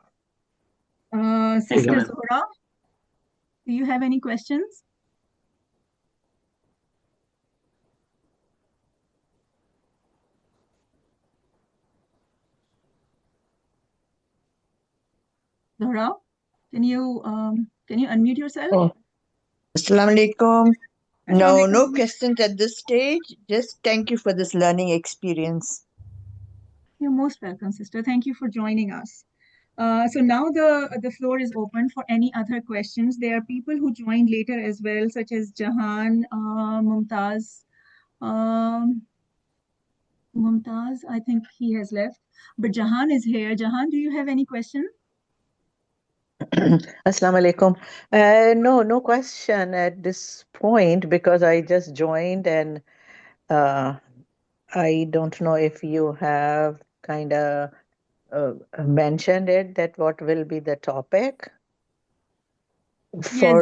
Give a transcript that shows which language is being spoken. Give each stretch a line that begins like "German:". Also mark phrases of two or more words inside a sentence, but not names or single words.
English: Sister Zohra, do you have any questions? Zohra, can you unmute yourself?
Arabic: Oh, السلام عليكم.
English: No questions at this stage. Just thank you for this learning experience. You're most welcome, sister. Thank you for joining us. So now the floor is open for any other questions. There are people who joined later as well, such as Jahan, Mumtaz. Mumtaz, I think he has left, but Jahan is here. Jahan, do you have any question?
Arabic: السلام عليكم.
English: No question at this point because I just joined and I don't know if you have kind of mentioned it that what will be the topic for Yes, Jahan.